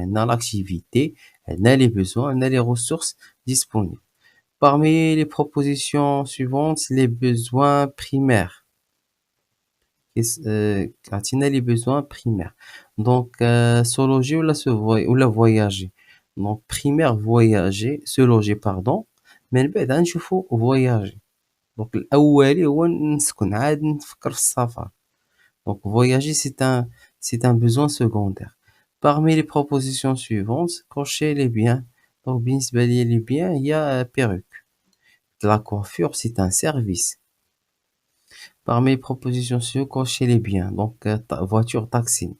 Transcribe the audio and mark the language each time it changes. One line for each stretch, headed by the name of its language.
French: On a l'activité, on a les besoins, on a les ressources disponibles. Parmi les propositions suivantes, les besoins primaires. Quand on a les besoins primaires. Donc, se loger ou la voyager. Donc, primaire, voyager, se loger, pardon.
Arabic: من بعد غنشوفو voyager. Donc الأولي هو نسكن عاد نفكر في السفر.
French: Donc voyager c'est un besoin secondaire. Parmi les propositions suivantes, cochez les biens. Donc
Arabic: بالنسبة لي
French: les biens, il y a perruque. La coiffure c'est un service. Parmi les propositions suivantes, cochez les biens. Donc voiture, taxi.